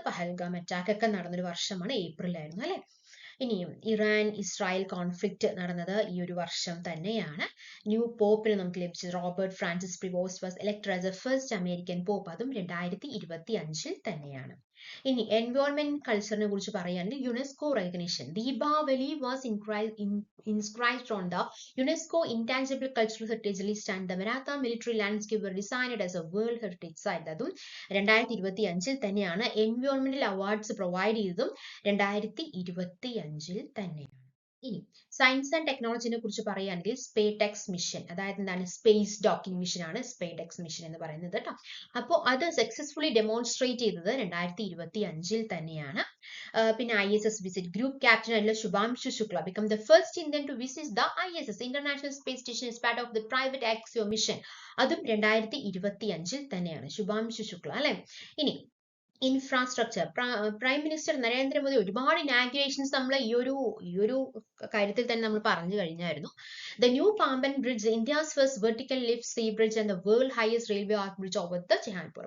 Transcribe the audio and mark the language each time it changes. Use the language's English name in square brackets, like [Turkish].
[Malayalam] Pahalgam attack ഒക്കെ നടന്നൊരു വർഷമാണ്, ഏപ്രിലായിരുന്നു അല്ലെ. ഇനിയും ഇറാൻ ഇസ്രായേൽ കോൺഫ്ലിക്റ്റ് നടന്നത് ഈ ഒരു വർഷം തന്നെയാണ്. ന്യൂ പോപ്പിന് നമുക്ക് ലഭിച്ചത് [English] Robert Francis Prevost was elected as the first American pope. [Malayalam] അതും 2025 തന്നെയാണ്. ഇനി എൻവയോൺമെന്റ് കൾച്ചറിനെ കുറിച്ച് പറയുകയാണെങ്കിൽ UNESCO recognition. [English] Deepavali was inscribed on the UNESCO Intangible Cultural Heritage List and the Maratha Military Landscape were designated as a World Heritage Site. [Malayalam] അതും 2025 തന്നെയാണ്. എൻവയോൺമെന്റൽ awards provide ചെയ്തതും 2025 തന്നെയാണ്. ഇനി സയൻസ് ആൻഡ് ടെക്നോളജിനെ കുറിച്ച് പറയുകയാണെങ്കിൽ സ്പേടെക്സ് മിഷൻ, അതായത് എന്താണ്, സ്പേസ് ഡോക്കിംഗ് മിഷൻ ആണ് സ്പേടെക്സ് മിഷൻ എന്ന് പറയുന്നത് കേട്ടോ. അപ്പോൾ അത് സക്സസ്ഫുള്ളി ഡെമോൺസ്ട്രേറ്റ് ചെയ്തത് 2025 തന്നെയാണ്. പിന്നെ ISS വിസിറ്റ്, ഗ്രൂപ്പ് ക്യാപ്റ്റൻ ആയിട്ടുള്ള [English] Shubhanshu Shukla become the first Indian to visit the ISS International Space Station as part of the private Axiom mission. [Malayalam] അതും 2025 തന്നെയാണ്, ശുഭാംശു ശുക്ല അല്ലെ. ഇനി ഇൻഫ്രാസ്ട്രക്ചർ, പ്രൈം മിനിസ്റ്റർ നരേന്ദ്രമോദി ഒരുപാട് ഇനാഗുറേഷൻസ് നമ്മൾ ഈ ഒരു കാര്യത്തിൽ തന്നെ നമ്മൾ പറഞ്ഞു കഴിഞ്ഞായിരുന്നു. [English] The new Pamban bridge, India's first vertical lift sea bridge and the world highest railway arch bridge over the Chehanpur.